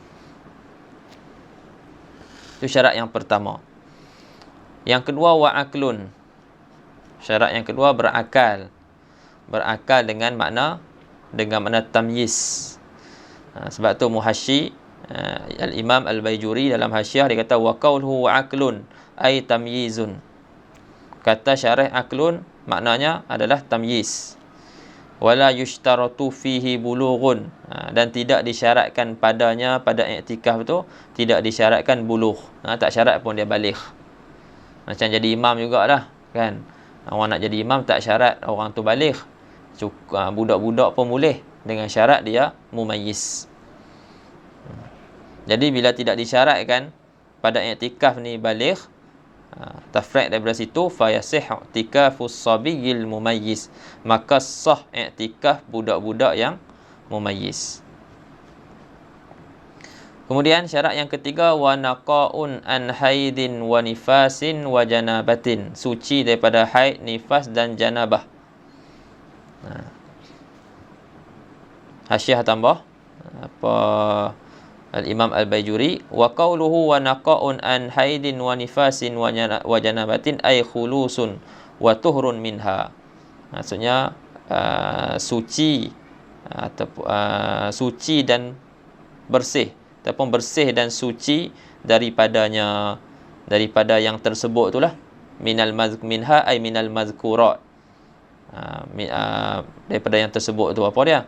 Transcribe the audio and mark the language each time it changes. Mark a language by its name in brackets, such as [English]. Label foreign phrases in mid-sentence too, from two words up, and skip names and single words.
[Malay] Itu syarat yang pertama. Yang kedua, wa'aklun. Syarat yang kedua berakal. Berakal dengan makna tamyiz. Sebab tu Muhasyi Al-Imam Al-Baijuri dalam Hasyiah dia kata [Arabic] وقوله وعقل أي تمييز. [Malay] Kata syarih aklun maknanya adalah tamyiz. [Arabic] ولا يشترط فيه بلوغ, [Malay] dan tidak disyaratkan padanya, pada iktikaf tu tidak disyaratkan bulugh. Tak syarat pun dia baligh. Macam jadi imam jugalah kan. Orang nak jadi imam tak syarat orang tu baligh. Budak-budak pun boleh dengan syarat dia mumayyiz. Jadi bila tidak disyaratkan pada iktikaf ni baligh, tafriq daripada situ, [Arabic] فيصح اعتكاف الصبي المميز, [Malay] maka sah i'tikaf budak-budak yang mumayyiz. Kemudian syarat yang ketiga, [Arabic] ونقاء عن حيض ونفاس وجنابة, [Malay] suci daripada haid, nifas dan janabah. Hasyiah tambah Al-Imam Al-Baijuri, [Arabic] وقوله ونقاء عن حيض ونفاس وجنابة أي خلوص وطهر منها. [Malay] Maksudnya suci dan bersih, ataupun bersih dan suci daripada yang tersebut itulah, [Arabic] منها أي من المذكورات, [Malay] daripada yang tersebut tu apa dia?